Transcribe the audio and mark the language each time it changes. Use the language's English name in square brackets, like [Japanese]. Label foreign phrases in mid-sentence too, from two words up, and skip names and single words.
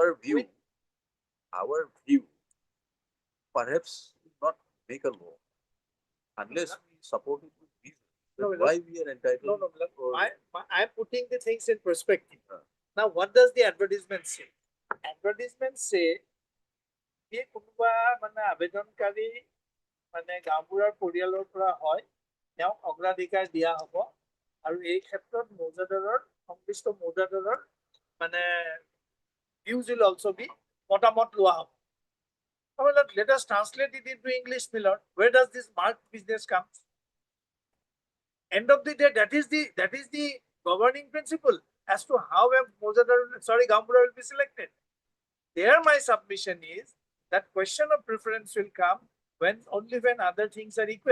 [English] our view perhaps will not make a law unless we support it with reason. No, Then my why we are entitled? No, or- I'm putting the things in perspective. Ah. Now, what does the advertisement say? Advertisement say, [Assamese] যে কোনোবা আবেদনকাৰী গাঁওবুঢ়াৰ পৰিয়ালৰ পৰা হয়, তেওঁক অগ্ৰাধিকাৰ দিয়া হ'ব আৰু এই ক্ষেত্ৰত মৌজাদাৰৰ সংশ্লিষ্ট মৌজাদাৰৰ [English] views will also be [Assamese] মতামত লোৱা হ'ব. [English] Let us translate it into English, my lord. Where does this marked business come? End of the day, that is the governing principle as to how a Gaumura will be selected. There, my submission is that question of preference will come only when other things are equal.